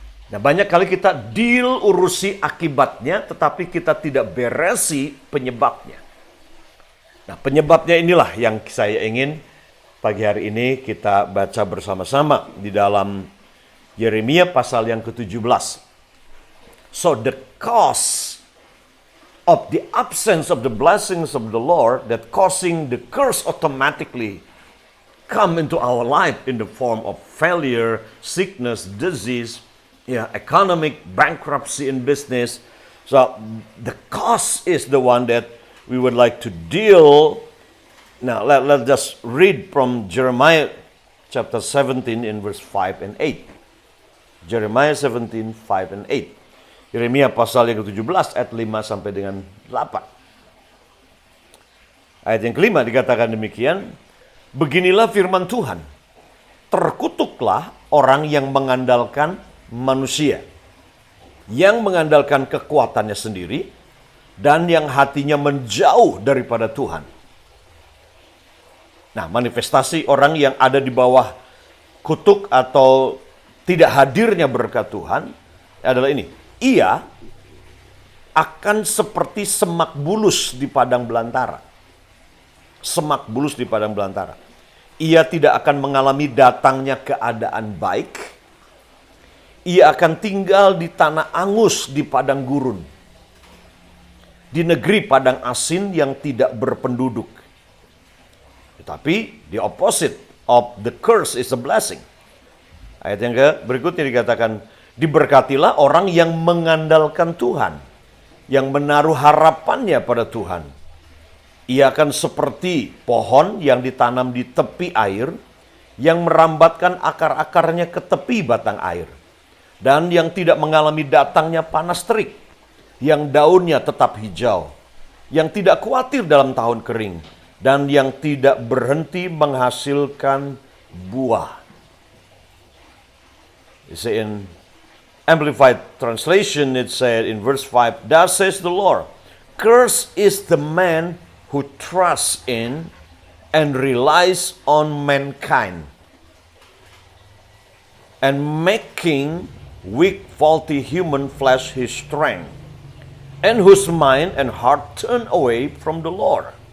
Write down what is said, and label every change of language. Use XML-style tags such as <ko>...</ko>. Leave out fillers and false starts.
<id>Nah, banyak kali kita urusi akibatnya, tetapi kita tidak beresi penyebabnya. Nah, penyebabnya inilah yang saya ingin pagi hari ini kita baca bersama-sama di dalam Yeremia pasal yang ke-17.</id> <en>So the cause of the absence of the blessings of the Lord that causing the curse automatically come into our life in the form of failure, sickness, disease, economic bankruptcy in business. So the cause is the one that we would like to deal. Now let's just read from Jeremiah chapter 17 in verse 5 and 8. Jeremiah 17, 5 and 8.</en> <id>Yeremia pasal yang ke-17 ayat 5 sampai dengan 8. Ayat yang kelima dikatakan demikian, beginilah firman Tuhan, terkutuklah orang yang mengandalkan manusia, yang mengandalkan kekuatannya sendiri, dan yang hatinya menjauh daripada Tuhan. Nah, manifestasi orang yang ada di bawah kutuk atau tidak hadirnya berkat Tuhan adalah ini. Ia akan seperti semak bulus di padang belantara. Semak bulus di padang belantara. Ia tidak akan mengalami datangnya keadaan baik. Ia akan tinggal di tanah angus di padang gurun. Di negeri padang asin yang tidak berpenduduk. Tetapi</id> <en>the opposite of the curse is a blessing.</en> <id>Ayat yang berikutnya dikatakan, diberkatilah orang yang mengandalkan Tuhan, yang menaruh harapannya pada Tuhan. Ia akan seperti pohon yang ditanam di tepi air, yang merambatkan akar-akarnya ke tepi batang air, dan yang tidak mengalami datangnya panas terik, yang daunnya tetap hijau, yang tidak khawatir dalam tahun kering, dan yang tidak berhenti menghasilkan buah.</id> <en>In Amplified Translation, it said in verse 5, thus says the Lord, cursed is the man who trusts in and relies on mankind, and making weak, faulty human flesh his strength, and whose mind and heart turn away from the Lord.</en>